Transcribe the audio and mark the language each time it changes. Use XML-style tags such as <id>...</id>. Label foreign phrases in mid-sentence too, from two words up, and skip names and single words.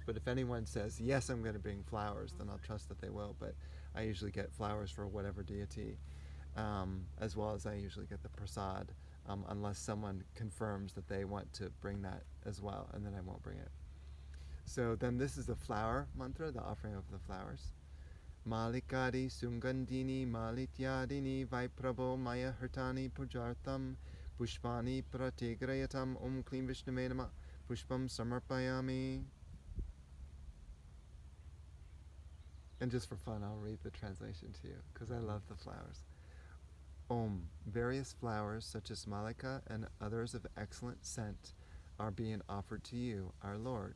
<en>But if anyone says, yes, I'm going to bring flowers, then I'll trust that they will. But I usually get flowers for whatever deity, as well as I usually get the prasad, unless someone confirms that they want to bring that as well, and then I won't bring it. So then this is the flower mantra, the offering of the flowers.</en> <sa>Malikadi Sungandini Malityadini Vaiprabho Maya Hartani Pujartam Pushpani Pratigrayatam Om Klim Vishnume Namah Pushpam Samarpayami.</sa> <en>And just for fun, I'll read the translation to you, because I love the flowers. Om, various flowers such as malika and others of excellent scent are being offered to you, our Lord.</en>